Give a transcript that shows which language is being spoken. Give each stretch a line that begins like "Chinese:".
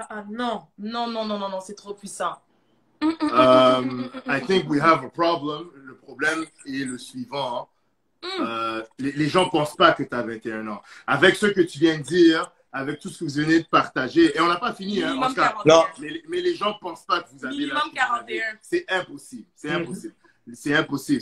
French: Non, non, non, non, non, non, c'est trop puissant.
English: I think we have a problem.
French: Le problème est le suivant. Les gens ne pensent pas que tu as 21 ans. Avec ce que tu viens de dire, avec tout ce que vous venez de partager, et on n'a pas fini, hein, en tout cas, mais les gens ne pensent pas que vous avez minimum 41. C'est impossible. C'est impossible. C'est impossible.